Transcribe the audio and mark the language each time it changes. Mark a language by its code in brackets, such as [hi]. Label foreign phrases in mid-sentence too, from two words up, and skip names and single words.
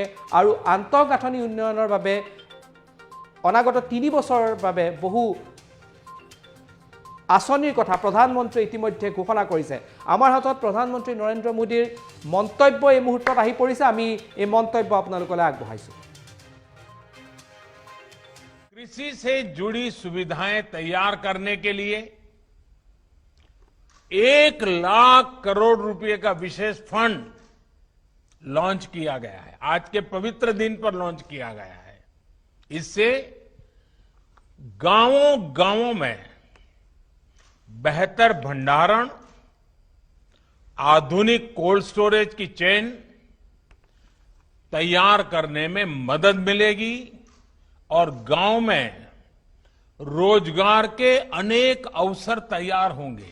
[as] আৰু আন্তঃগাঁথনি উন্নয়নৰ বাবে অনাগত 3 বছৰৰ বাবে বহু আঁচনিৰ কথা প্ৰধানমন্ত্ৰীয়ে ইতিমধ্যে ঘোষণা কৰিছে। আমাৰ হাতত প্ৰধানমন্ত্ৰী নৰেন্দ্ৰ মোদীৰ মন্তব্য এই মুহূৰ্তত আহি পৰিছে। আমি এই মন্তব্য আপোনালোকলৈ আগবঢ়াইছো। [hi] कृषि से जुड़ी सुविधाएं तैयार करने के लिए 1 लाख करोड़ रुपए का विशेष फंड लॉन्च किया गया है। आज के पवित्र दिन पर लॉन्च किया गया है। इससे गांवों में बेहतर भंडारण, आधुनिक [en] cold storage [hi] की चेन तैयार करने में मदद मिलेगी और गांव में रोजगार के अनेक अवसर तैयार होंगे।